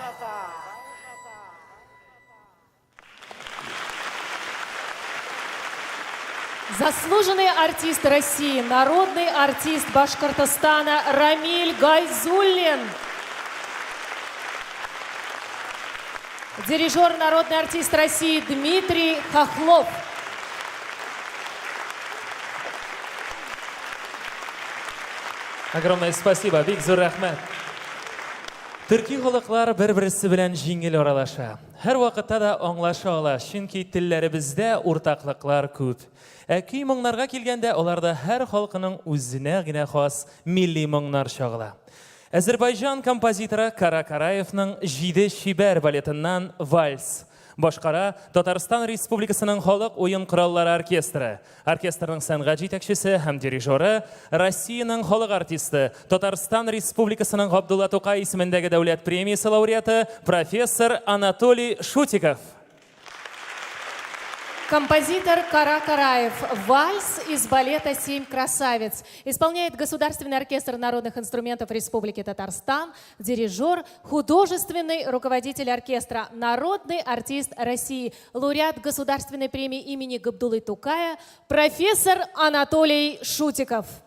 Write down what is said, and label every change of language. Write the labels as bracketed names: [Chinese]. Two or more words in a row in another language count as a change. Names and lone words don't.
[Russian] Заслуженный артист России, народный артист Башкортостана Рамиль Гайзуллин. Дирижер, народный артист России Дмитрий Хохлов. Огромное спасибо, [Tatar] бик зур рахмат. Төрки халыклар бер-берсе белән җиңел аралаша. Һәр вакытта да аңлаша ала, чөнки телләребездә уртаклыклар күп. Көй моңнарга килгәндә, аларда һәр халкының үзенә генә хас милли моңнар чагыла. Азербайҗан композиторы Кара Караевның «Җиде шибәр» балетыннан «Вальс». Башкара Татарстан Республикасының халык уен кораллары оркестры. Оркестрның сәнгать җитәкчесе һәм дирижеры, Россиянең халык артисты, Татарстан Республикасының Габдулла Тукай исемендәге дәүләт премиясе лауреаты профессор Анатолий Шутиков. Композитор Кара Караев. [Russian] Вальс из балета «Семь красавиц». Исполняет Государственный оркестр народных инструментов Республики Татарстан. Дирижер, художественный руководитель оркестра, народный артист России, лауреат Государственной премии имени Габдуллы Тукая, профессор Анатолий Шутиков.